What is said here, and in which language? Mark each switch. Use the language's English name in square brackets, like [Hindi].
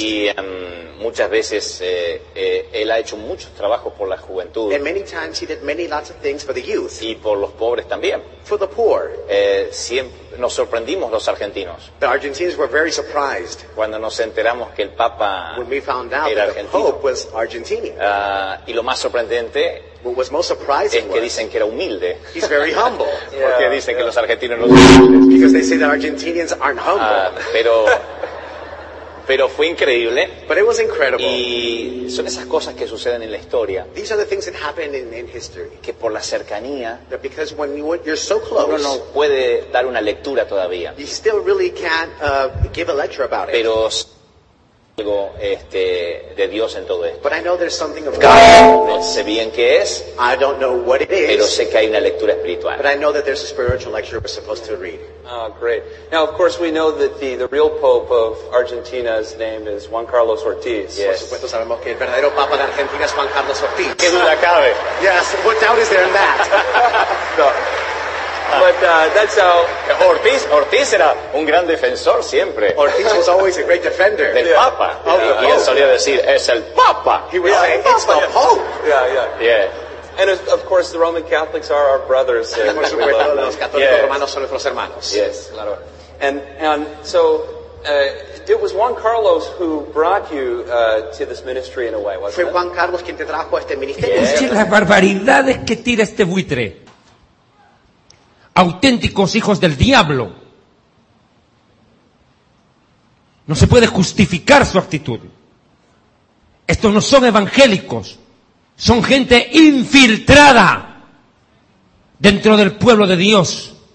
[Spanish] Y muchas veces él ha hecho muchos trabajos por la juventud. [English] And many times he did many lots of things for the youth. [Spanish] Y por los pobres también. [English] For the poor. [Spanish] Siempre nos sorprendimos los argentinos. [English] The Argentines were very surprised. [Spanish] Cuando nos enteramos que el Papa era argentino. [English] The Pope was Argentinian. [Spanish] Y lo más sorprendente es que dicen que era humilde. [English] He's very humble. [Spanish] Yeah, porque dicen que los argentinos no son humildes. [English] Because they say that Argentinians aren't humble. [Spanish] Pero fue increíble. [English] But it was incredible. [Spanish] Y son esas cosas que suceden en la historia. [English] These are the things that happen in history. [Spanish] Que por la cercanía, [English] that because when you're so close, [Spanish] uno no puede dar una lectura todavía. [English] You still really can't give a lecture about it. [Spanish] Pero algo de Dios en todo esto. [English] But I know there's something of [Spanish] God. No sé bien qué es. [English] I don't know what it is. [Spanish] Pero sé que hay una lectura espiritual. [English] But I know that there's a spiritual lecture we're supposed to read. Oh, great. Now, of course, we know that the real Pope of Argentina's name is Juan Carlos Ortiz. [Spanish] Yes. Por supuesto, sabemos que el verdadero Papa de Argentina es Juan Carlos Ortiz. ¿Qué duda cabe? [English] Yes. What doubt is there in that? No. But that's how [Spanish] Ortiz era un gran defensor siempre. [English] Ortiz was always a great defender [Spanish] del Papa. [English] Yeah. [Spanish] Y él solía decir es el Papa. [English] He would say it's the Pope. Yeah. And of course the Roman Catholics are our brothers. [Spanish] Por supuesto, los católicos romanos son nuestros hermanos. [English] Yes, claro. And so it was Juan Carlos who brought you to this ministry in a way, wasn't it? [Spanish] Fue Juan Carlos quien te trajo a este ministerio. Yeah. Las barbaridades que tira este buitre. Auténticos hijos del diablo. No se puede justificar su actitud. Estos no son evangélicos, son gente infiltrada dentro del pueblo de Dios.